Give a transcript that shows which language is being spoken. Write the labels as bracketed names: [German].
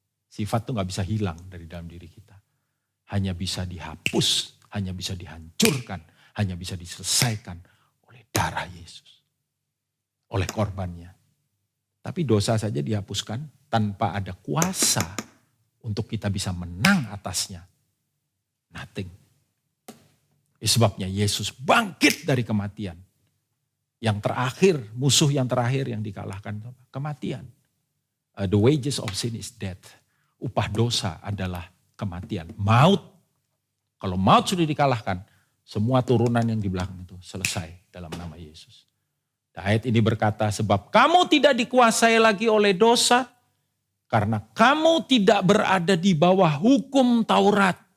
[Indonesian] Sifat itu gak bisa hilang dari dalam diri kita. Hanya bisa dihapus, hanya bisa dihancurkan, hanya bisa diselesaikan oleh darah Yesus. Oleh korbannya. Tapi dosa saja dihapuskan tanpa ada kuasa untuk kita bisa menang atasnya. [English] Nothing. [Indonesian] Sebabnya Yesus bangkit dari kematian. Yang terakhir, musuh yang terakhir yang dikalahkan, kematian. [English] The wages of sin is death. [Indonesian] Upah dosa adalah kematian, maut. Kalau maut sudah dikalahkan, semua turunan yang di belakang itu selesai dalam nama Yesus. Ayat ini berkata, sebab kamu tidak dikuasai lagi oleh dosa, karena kamu tidak berada di bawah hukum Taurat.